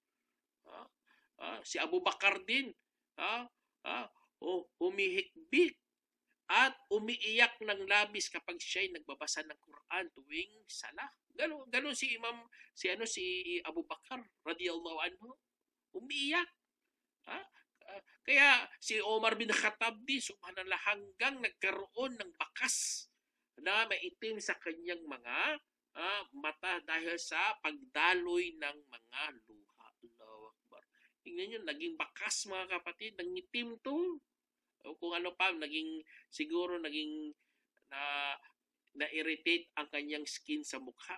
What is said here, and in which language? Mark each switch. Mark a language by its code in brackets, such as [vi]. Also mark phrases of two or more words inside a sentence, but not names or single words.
[tl] Si Abu Bakar din, humihikbik at umiiyak ng labis kapag siya'y nagbabasa ng Quran tuwing sala. Ganun si Abu Bakar [ar] رضي الله عنه, [tl] umiiyak. Kaya si Omar bin Khattab din, subhanallah, hanggang nagkaroon ng bakas na maitim sa kanyang mga mata dahil sa pagdaloy ng mga luha. [ar] الله أكبر. [tl] Tingnan nyo, naging bakas, mga kapatid, nangitim to. O kung ano pa, siguro naging na-irritate ang kanyang skin sa mukha.